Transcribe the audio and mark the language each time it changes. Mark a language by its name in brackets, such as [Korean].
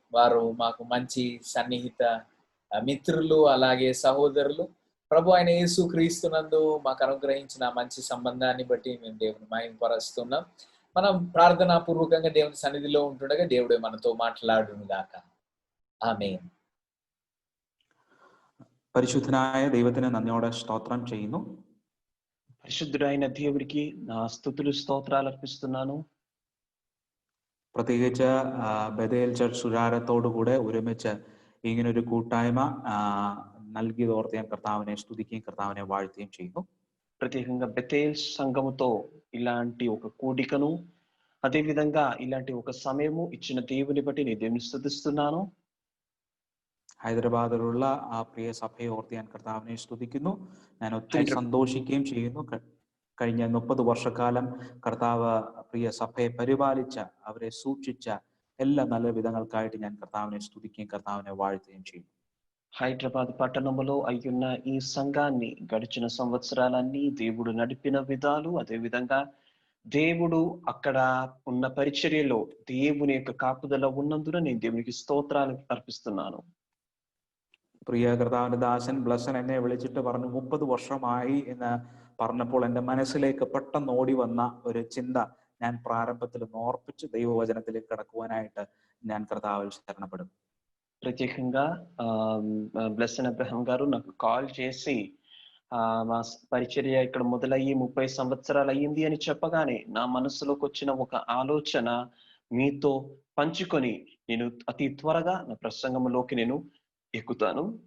[Telugu] వారు మాకు మంచి సన్నిహిత మిత్రులు, అలాగే సహోదరులు. ప్రభు అయిన యేసు క్రీస్తునందు మాకు అనుగ్రహించిన మంచి సంబంధాన్ని బట్టి మేము దేవుని మహిమపరుస్తున్నాం. మనం ప్రార్థనా పూర్వకంగా దేవుని సన్నిధిలో ఉంటుండగా దేవుడే మనతో మాట్లాడును గాక. ఆమేన్. [Malayalam] പരിശുദ്ധനായ ദൈവത്തിന് നന്ദിയോടെ സ്തോത്രം ചെയ്യുന്നു. [Telugu] పరిశుద్ధుడైన దేవుడికి నా స్తుతులు స్తోత్రాలు అర్పిస్తున్నాను. [Malayalam] പ്രത്യേകിച്ച് ബഥേൽ ചർച്ച് സുരാരത്തോടുകൂടെ ഒരുമിച്ച് ഇങ്ങനൊരു കൂട്ടായ്മ നൽകിയതോർത്ത് ഞാൻ കർത്താവിനെ സ്തുതിക്കുകയും കർത്താവിനെ വാഴ്ത്തുകയും ചെയ്യുന്നു. [Telugu] ప్రత్యేకంగా బెతేల్ సంఘముతో ఇలాంటి ఒక కూడికను, అదేవిధంగా ఇలాంటి ఒక సమయము ఇచ్చిన దేవుని బట్టి నేను దేవుని స్తుతిస్తున్నాను. [Malayalam] ഹൈദരാബാദിലുള്ള ആ പ്രിയ സഭയെ ഓർത്ത് ഞാൻ കർത്താവിനെ സ്തുതിക്കുന്നു. ഞാൻ ഒത്തിരി സന്തോഷിക്കുകയും ചെയ്യുന്നു. കഴിഞ്ഞ 30 വർഷക്കാലം കർത്താവ് പ്രിയ സഭയെ പരിപാലിച്ച, അവരെ സൂക്ഷിച്ച എല്ലാ നല്ല വിധങ്ങൾക്കായിട്ട് ഞാൻ കർത്താവിനെ സ്തുതിക്കുകയും കർത്താവിനെ വാഴ്ത്തുകയും ചെയ്യുന്നു. [Telugu] హైదరాబాద్ పట్టణంలో అయ్యున్న ఈ సంఘాన్ని గడిచిన సంవత్సరాలన్నీ దేవుడు నడిపిన విధాలు, అదేవిధంగా దేవుడు అక్కడ ఉన్న పరిచర్యలో దేవుని యొక్క కాపుదల ఉన్నందున నేను దేవునికి స్తోత్రాలు అర్పిస్తున్నాను. [Malayalam] പ്രിയ കർത്താവിന്റെ ദാസൻ ബ്ലസൻ എന്നെ വിളിച്ചിട്ട് പറഞ്ഞു 30 വർഷമായി എന്ന് പറഞ്ഞപ്പോൾ എൻ്റെ മനസ്സിലേക്ക് പെട്ടെന്ന് ഓടി വന്ന ഒരു ചിന്ത ഞാൻ പ്രാരംഭത്തിൽ ഓർപ്പിച്ച് ദൈവവചനത്തിലേക്ക് കടക്കുവാനായിട്ട് ഞാൻ കർത്താവിൽ ശരണപ്പെടും. [Telugu] ప్రత్యేకంగా బ్లెస్సన్ అబ్రహం గారు నాకు కాల్ చేసి మా పరిచర్య ఇక్కడ మొదలయ్యి 30 సంవత్సరాలు అయ్యింది అని చెప్పగానే నా మనసులోకి వచ్చిన ఒక ఆలోచన మీతో పంచుకొని నేను అతి త్వరగా నా ప్రసంగంలోకి నేను ఎక్కుతాను.